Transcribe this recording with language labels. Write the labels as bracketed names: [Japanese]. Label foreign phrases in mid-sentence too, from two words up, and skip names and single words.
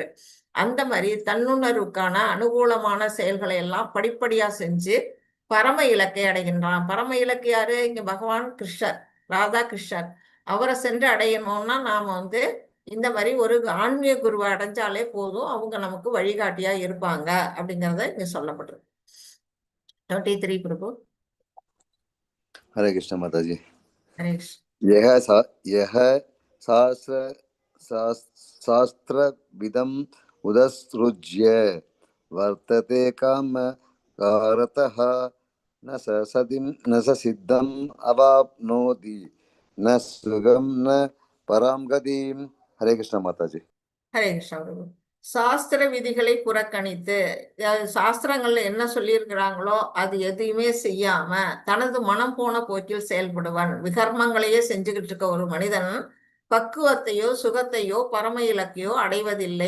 [Tamil] அந்த மாதிரி தன்னுணர்வுக்கான அனுகூலமான செயல்களை எல்லாம் படிப்படியா செஞ்சு பரம இலக்கை அடைகின்றான். பரம இலக்கு யாரு? இங்க பகவான் கிருஷ்ணர், ராதா கிருஷ்ணர். அவரை சென்று அடையணும்னா நாம இந்த மாதிரி ஒரு ஆன்மீக குருவை அடைஞ்சாலே போதும், அவங்க நமக்கு வழிகாட்டியா இருப்பாங்க அப்படிங்கறத இங்க சொல்லப்படுறது. 23 பிரபு. [Hindi] हरे कृष्ण माताजी. [Tamil] ஹரே [Sanskrit] यह शास्त्रविदम् उदसृज्य वर्तते कामकारतः न स सदिं न स सिद्धम् अवाप्नोति न सुगम न पराम गतिम. [Hindi] हरे कृष्ण माता जी. [Tamil] ஹரே கிருஷ்ணா பிரபு. சாஸ்திர விதிகளை புறக்கணித்து, சாஸ்திரங்கள்ல என்ன சொல்லியிருக்கிறாங்களோ அது எதையுமே செய்யாம தனது மனம் போன போக்கில் செயல்படுவான். விகர்மங்களையே செஞ்சுக்கிட்டு இருக்க ஒரு மனிதன் பக்குவத்தையோ சுகத்தையோ பரம இலக்கையோ அடைவதில்லை.